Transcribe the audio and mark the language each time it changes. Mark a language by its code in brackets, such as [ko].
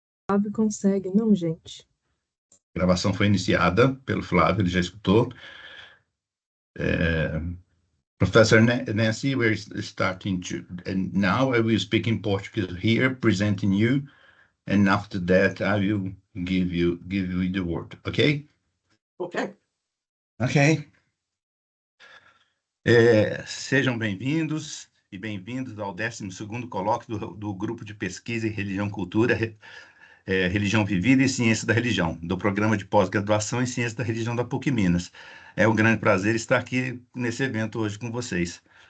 [pt] Flávio consegue, não, gente? A gravação foi iniciada pelo Flávio, ele já escutou. [en] Professor Nancy, we're starting to, and now I will speak in Portuguese here, presenting you, and after that I will give you the word, okay? Okay. Ok. [pt] Sejam bem-vindos e bem-vindos ao 12º colóquio do Grupo de Pesquisa em Religião e Cultura, Religião Vivida e Ciência da Religião, do Programa de Pós-Graduação em Ciência da Religião da PUC Minas. É um grande prazer estar aqui nesse evento hoje com vocês.